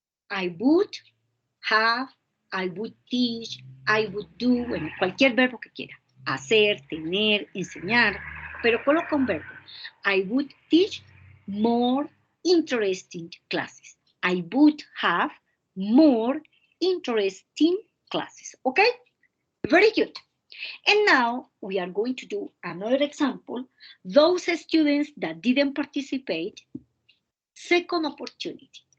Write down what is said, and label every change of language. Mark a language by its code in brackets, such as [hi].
[en] I would have, I would teach, I would do, [es] bueno, cualquier verbo que quiera. Hacer, tener, enseñar, pero coloca un verbo. [en] I would teach more interesting classes. I would have more interesting classes. Okay? Very good. And now we are going to do another example. Those students that didn't participate, second opportunity.